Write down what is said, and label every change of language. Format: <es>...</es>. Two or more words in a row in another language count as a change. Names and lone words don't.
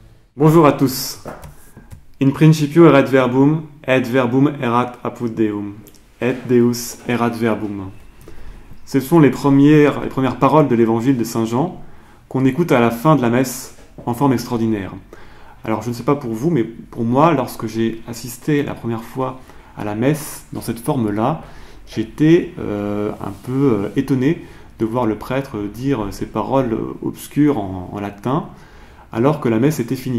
<fr>Bonjour à tous.</fr> <la>In principio erat verbum, et verbum erat apud Deum, et Deus erat verbum.</la> <fr>Ce sont les premières paroles de l'évangile de Saint Jean qu'on écoute à la fin de la messe en forme extraordinaire. Alors je ne sais pas pour vous, mais pour moi, lorsque j'ai assisté la première fois à la messe dans cette forme-là, j'étais un peu étonné de voir le prêtre dire ces paroles obscures en latin, alors que la messe était finie.</fr>